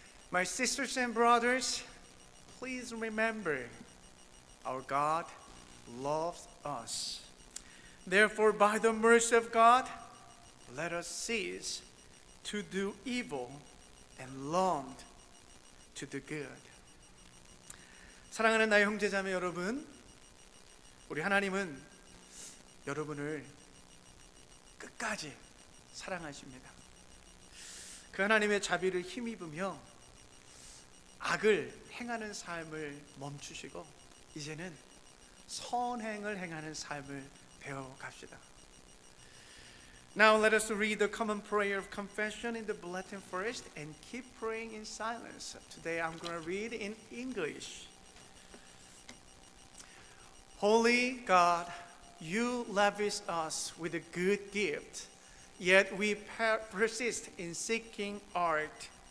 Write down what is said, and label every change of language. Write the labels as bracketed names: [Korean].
[English] My sisters and brothers, please remember our God loves us. Therefore, by the mercy of God, let us cease to do evil and long to do good. [Korean] 사랑하는 나의 형제자매 여러분, 우리 하나님은 여러분을 끝까지 사랑하십니다. 그 하나님의 자비를 힘입으며 악을 행하는 삶을 멈추시고 이제는 선행을 행하는 삶을 배워갑시다. [English] Now let us read the common prayer of confession in the bulletin first and keep praying in silence. Today I'm going to read in English. Holy God, you lavish us with a good gift, yet we persist in seeking art.